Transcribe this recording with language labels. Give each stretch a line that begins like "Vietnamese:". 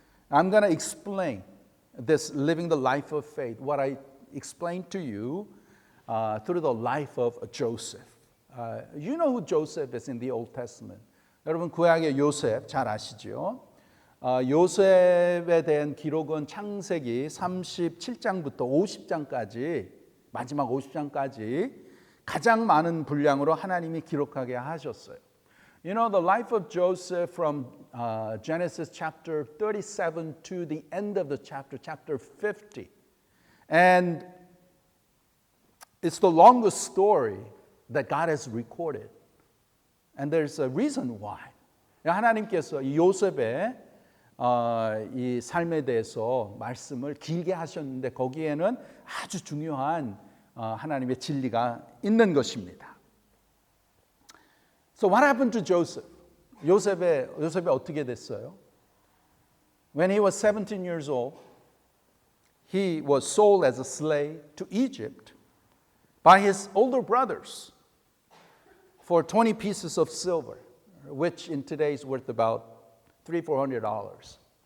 English: I'm going to explain this living the life of faith, what I explained to you through the life of Joseph. You know who Joseph is in the Old Testament.
Korean: 여러분 구약의 요셉 잘 아시죠? 요셉에 대한 기록은 창세기 37장부터 50장까지 마지막 50장까지 가장 많은 분량으로 하나님이 기록하게 하셨어요.
English: You know the life of Joseph from Genesis chapter 37 to the end of the chapter 50. And it's the longest story that God has recorded. And there's a reason why.
Korean: 하나님께서 이 요셉의 이 삶에 대해서 말씀을 길게 하셨는데 거기에는 아주 중요한 하나님의 진리가 있는 것입니다.
English: So what happened to Joseph?
Korean: 요셉이 어떻게 됐어요?
English: When he was 17 years old, he was sold as a slave to Egypt by his older brothers for 20 pieces of silver, which in today's worth about $300-400.